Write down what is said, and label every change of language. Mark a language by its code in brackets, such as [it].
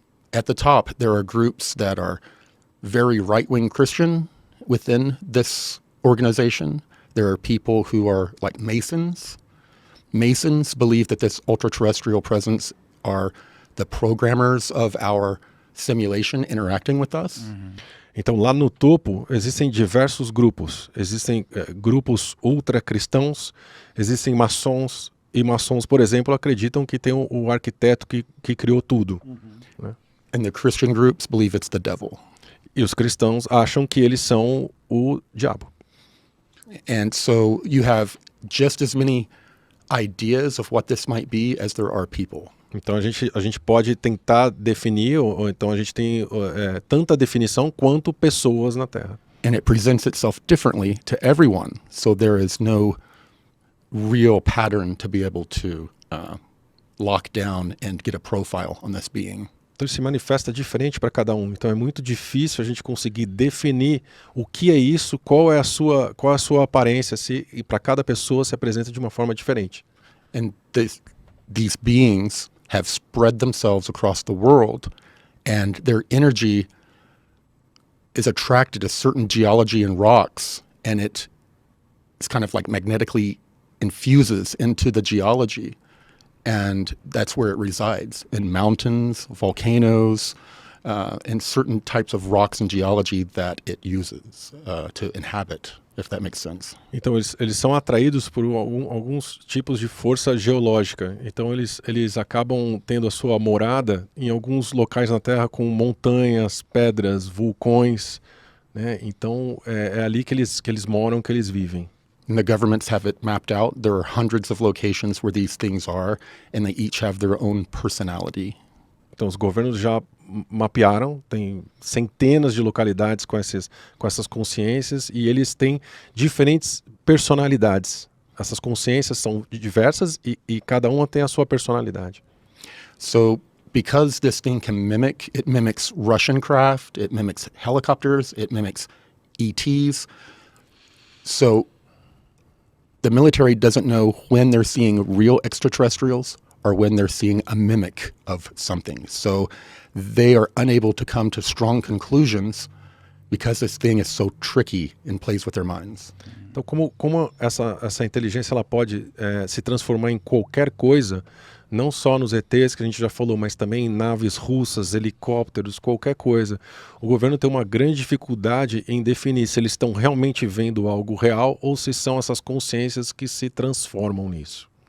[en] At the top, there are groups that are very right-wing Christian within this organization. There are people who are like Masons. Masons believe that this ultra-terrestrial presence are the programmers of our simulation interacting with us. [pt] Então, lá no topo, existem diversos grupos. Existem grupos ultra-cristãos, existem maçons, e maçons, por exemplo, acreditam que tem o arquiteto que criou tudo. Né? [en] And the Christian groups believe it's the devil. [pt] E os cristãos acham que eles são o diabo. [en] And so you have just as many ideas of what this might be as there are people. [pt] Então a gente pode tentar definir, ou então a gente tem tanta definição quanto pessoas na Terra. [en] And it presents itself differently to everyone. So there is no real pattern to be able to lock down and get a profile on this being. [pt] Então ele se manifesta diferente para cada um. Então é muito difícil a gente conseguir definir o que é isso, qual é a sua aparência, e para cada pessoa se apresenta de uma forma diferente. [en] And these beings have spread themselves across the world, and their energy is attracted to certain geology and rocks, and it's kind of like magnetically infuses into the geology. And that's where it resides, in mountains, volcanoes, and certain types of rocks and geology that it uses to inhabit, if that makes sense. [pt] Então eles são atraídos por alguns tipos de força geológica. Então eles acabam tendo a sua morada em alguns locais na Terra com montanhas, pedras, vulcões, né? Então é ali que eles moram, que eles vivem. And the governments have it mapped out. There are hundreds of locations where these things are, and they each have their own personality. Então os governos já mapearam, tem centenas de localidades com essas consciências, e eles têm diferentes personalidades. Essas consciências são diversas e cada uma tem a sua personalidade. [en] So because this thing can mimic, it mimics Russian craft, it mimics helicopters, it mimics ETs. So the military doesn't know when they're seeing real extraterrestrials or when they're seeing a mimic of something. So they are unable to come to strong conclusions because this thing is so tricky and plays with their minds. [pt] Então, como essa inteligência ela pode se transformar em qualquer coisa, não só nos ETs que a gente já falou, mas também em naves russas, helicópteros, qualquer coisa. O governo tem uma grande dificuldade em definir se eles estão realmente vendo algo real ou se são essas consciências que se transformam nisso.